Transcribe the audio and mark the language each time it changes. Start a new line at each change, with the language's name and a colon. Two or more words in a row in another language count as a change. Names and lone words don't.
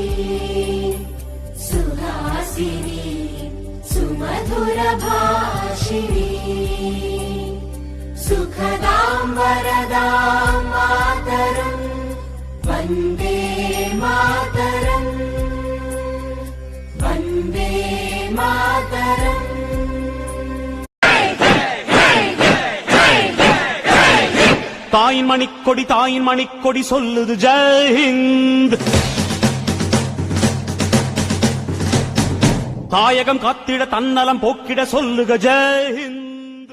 Sanskrit: सुहासिनी सुमधुर भाषिणी सुखदां वरदां मातरम् वन्दे मातरम् वन्दे मातरम्.
Tamil: தாயின் மணிக்கொடி சொல்லுது
Hindi: जय हिन्द.
Tamil: தாயகம் காத்திட தன்னலம் போக்கிட சொல்லுக
Hindi: जय हिन्द.